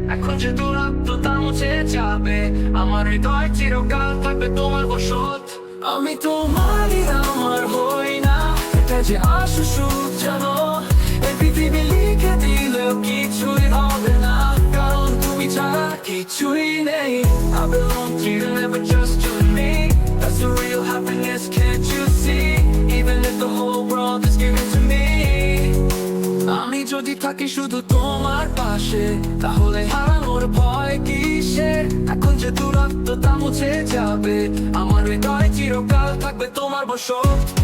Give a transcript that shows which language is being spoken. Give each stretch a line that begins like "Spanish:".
Bangla: এখন যে দূরত্বতা মুছে যাবে, আমার হৃদয় চিরকাল থাকবে তোমার বসত। আমি তোমারই, আমার হই না, এটা যে আসু সুখ জানো। এই পৃথিবী লিখে দিলেও কিছুই হবে না, কারণ তুমি ছাড়া কিছুই নেই।
English: I belong to you, never just to me. That's the real happiness, can't you see? Even if the whole world is given to me.
Bangla: আমি যদি থাকি শুধু তোমার পাশে, তাহলে হারানোর ভয় কিসের? এখন যে দূরত্বতা মুছে যাবে, আমার হৃদয় চিরকাল থাকবে তোমার বসত।